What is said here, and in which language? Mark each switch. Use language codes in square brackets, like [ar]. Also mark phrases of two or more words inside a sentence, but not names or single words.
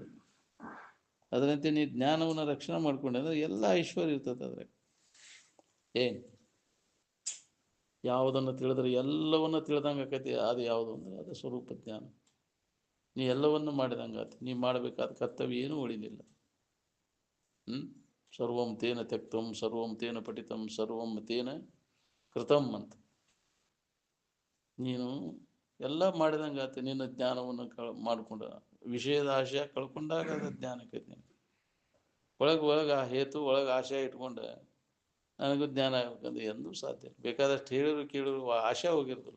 [kn] ಅದರಂತೆ ನೀ ಜ್ಞಾನವನ್ನು ರಕ್ಷಣೆ ಮಾಡ್ಕೊಂಡೆ ಅಂದ್ರೆ ಎಲ್ಲ ಐಶ್ವರ್ಯ ಇರ್ತದೆ ಅದ್ರಾಗ. ಏನು ಯಾವುದನ್ನು ತಿಳಿದ್ರೆ ಎಲ್ಲವನ್ನ ತಿಳಿದಂಗೆ ಆಕೈತಿ. ಅದು ಯಾವುದು ಅಂದ್ರೆ ಅದು ಸ್ವರೂಪ ಜ್ಞಾನ. ನೀ ಎಲ್ಲವನ್ನು ಮಾಡಿದಂಗೆ ಆತ. ನೀ ಮಾಡಬೇಕಾದ ಕರ್ತವ್ಯ ಏನೂ ಉಳಿಲಿಲ್ಲ. [sa] ಸರ್ವಂ ತೇನ ತ್ಯಕ್ತಂ ಸರ್ವಂ ತೇನ ಪಠಿತಂ ಸರ್ವಂ ತೇನ ಕೃತಂ ಅಂತ. [kn] ನೀನು ಎಲ್ಲ ಮಾಡಿದಂಗೆ ಆತ. ನಿನ್ನ ಜ್ಞಾನವನ್ನು ಮಾಡಿಕೊಂಡ ವಿಷಯದ ಆಶಯ ಕಳ್ಕೊಂಡಾಗ ಅದು ಜ್ಞಾನಕ್ಕೆ ನೀನು ಒಳಗೆ ಆ ಹೇತು ಒಳಗೆ ಆಶಯ ಇಟ್ಕೊಂಡ ನನಗೂ ಜ್ಞಾನ ಆಗ್ಬೇಕಂದ್ರೆ ಎಂದೂ ಸಾಧ್ಯ. ಬೇಕಾದಷ್ಟು ಹೇಳಿದ್ರು ಕೇಳಿದ್ರು ಆಶೆ ಹೋಗಿರೋದಿಲ್ಲ.